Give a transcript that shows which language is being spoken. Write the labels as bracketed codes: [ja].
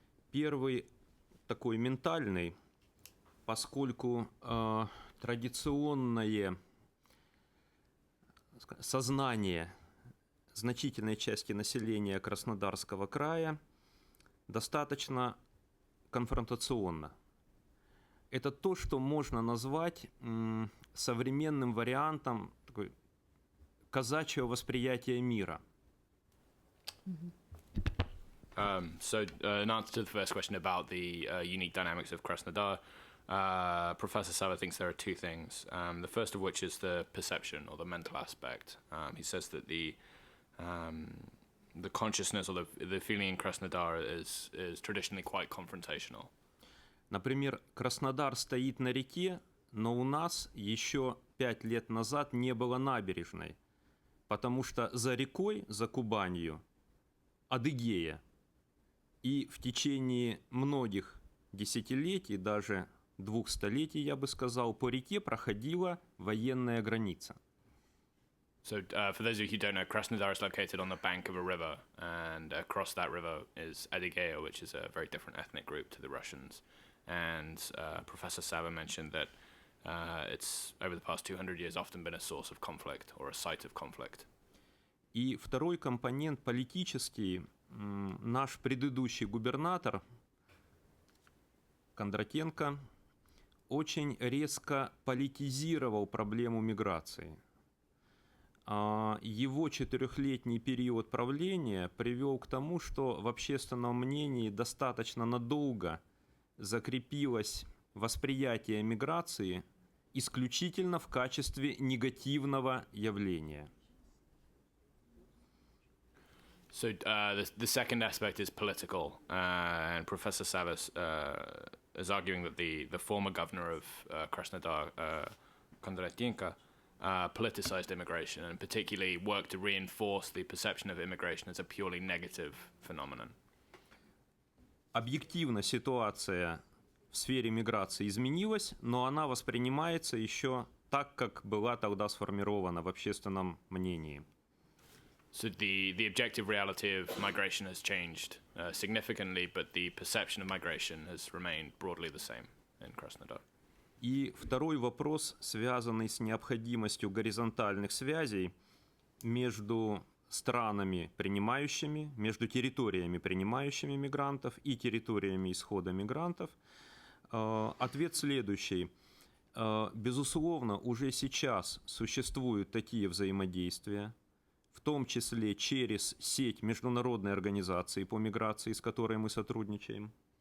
[ru] Первый такой ментальный, поскольку традиционное сознание значительной части населения Краснодарского края достаточно конфронтационно. Это то, что можно назвать современным вариантом такой казачьего восприятия мира. [en] So in answer to the first question about the unique dynamics of Krasnodar, Professor Sava thinks there are two things. The first of which is the perception or the mental aspect. He says that the consciousness or the feeling in Krasnodar is traditionally quite confrontational. [ru] Например, Краснодар стоит на реке, но у нас еще 5 лет назад не было набережной, потому что за рекой, за Кубанью, Адыгея. И в течение многих десятилетий, даже 2 столетий, я бы сказал, по реке проходила военная граница. [en] So for those of you who don't know, Krasnodar is located on the bank of a river, and across that river is Adygea, which is a very different ethnic group to the Russians. And Professor Sava mentioned that it's, over the past 200 years, often been a source of conflict or a site of conflict. [ru] И второй компонент политический. Наш предыдущий губернатор Кондратенко очень резко политизировал проблему миграции. Его 4-летний период правления привел к тому, что в общественном мнении достаточно надолго закрепилось восприятие миграции исключительно в качестве негативного явления. [en] So the second aspect is political, and Professor Savas is arguing that the former governor of Krasnodar, Kondratenko, politicized immigration and particularly worked to reinforce the perception of immigration as a purely negative phenomenon. [ru] Объективно ситуация в сфере миграции изменилась, но она воспринимается еще так, как была тогда сформирована в общественном мнении. [en] So the objective reality of migration has changed significantly, but the perception of migration has remained broadly the same in Krasnodar. [ru] И второй вопрос, связанный с необходимостью горизонтальных связей между странами, принимающими, между территориями, принимающими мигрантов, и территориями исхода мигрантов. Ответ следующий. Безусловно, уже сейчас существуют такие взаимодействия, в том числе через сеть международной организации по миграции, с которой мы сотрудничаем.